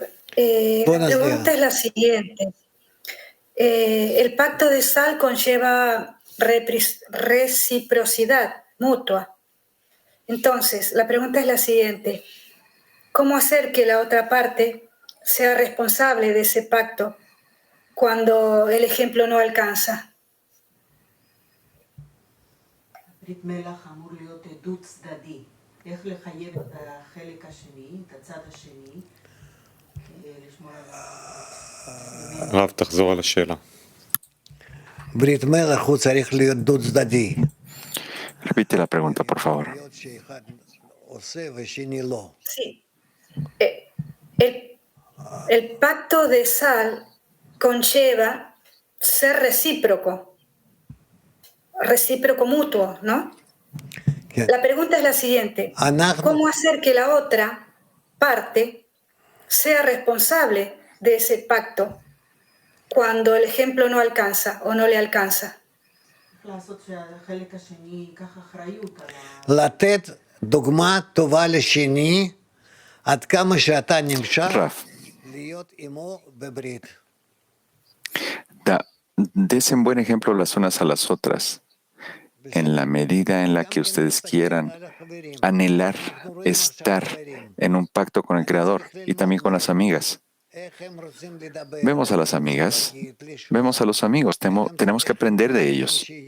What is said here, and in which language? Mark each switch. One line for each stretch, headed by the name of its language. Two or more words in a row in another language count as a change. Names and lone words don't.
Spanish: La pregunta es la siguiente. El pacto de sal conlleva reciprocidad mutua. Entonces, la pregunta es la siguiente. ¿Cómo hacer que la otra parte sea responsable de ese pacto cuando el ejemplo no alcanza?
Hebrew: ברית מלח אמור להיות דו צדדי. איך לחייב את החלק השני, את הצד השני, לשמור על רב, תחזור על השאלה. ברית מלח הוא צריך להיות דו צדדי.
Spanish: Repite la pregunta, por favor. Sí. El pacto de sal conlleva ser recíproco mutuo, ¿no? La pregunta es la siguiente. ¿Cómo hacer que la otra parte sea responsable de ese pacto cuando el ejemplo no alcanza o no le alcanza?
Hebrew: לתת דוגמה טובה לשני, עד כמה שאתה נמשך להיות עמו בברית.
Spanish: Desen buen ejemplo las unas a las otras, en la medida en la que ustedes quieran anhelar estar en un pacto con el Creador y también con las amigas. Vemos a las amigas, vemos a los amigos, tenemos que aprender de ellos.